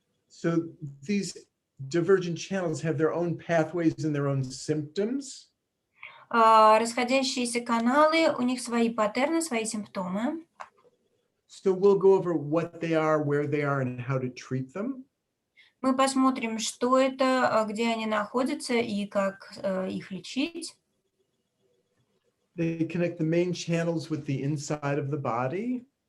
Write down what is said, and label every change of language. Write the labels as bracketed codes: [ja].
[en] So these divergent channels have their own pathways and their own symptoms. [ru] Расходящиеся каналы, у них свои паттерны, свои симптомы. [en] So we'll go over what they are, where they are, and how to treat them. [ru] Мы посмотрим, что это, где они находятся и как их лечить. [en] They connect the main channels with the inside of the body.